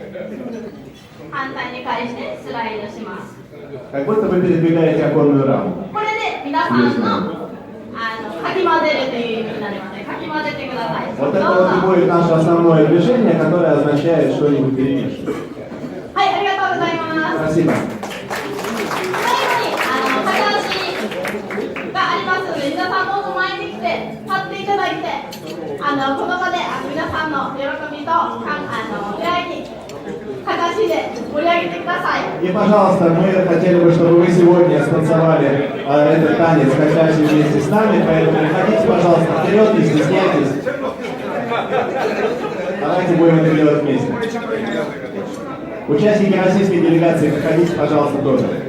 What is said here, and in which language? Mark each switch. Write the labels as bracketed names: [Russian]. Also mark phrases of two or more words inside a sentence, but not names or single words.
[Russian] Как будто вы передвигаете оконную раму. Вот это вот и будет наше основное движение, которое означает что-нибудь перемешивать. Спасибо. [Japanese] 皆さんどうぞ前に来て立っていただいてこの場で皆さんの喜びと出会いに形で盛り上げてください。 [Russian] И, пожалуйста, мы хотели бы, чтобы вы сегодня станцевали этот танец качаси вместе с нами, поэтому приходите, пожалуйста, вперед, не стесняйтесь. Давайте будем это делать вместе. Участники российской делегации, приходите, пожалуйста, тоже.